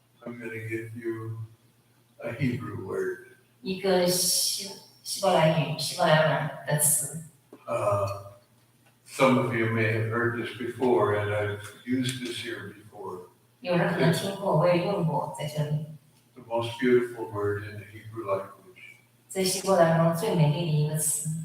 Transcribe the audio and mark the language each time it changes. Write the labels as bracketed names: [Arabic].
[English] I'm going to give you a Hebrew word. [Chinese] 一个希伯来文的词。 [English] Some of you may have heard this before, and I've used this here before. [Chinese] 有人可能听过，我也用过，在这里， [English] The most beautiful word in the Hebrew language [Chinese] 在希伯来中最美丽的一个词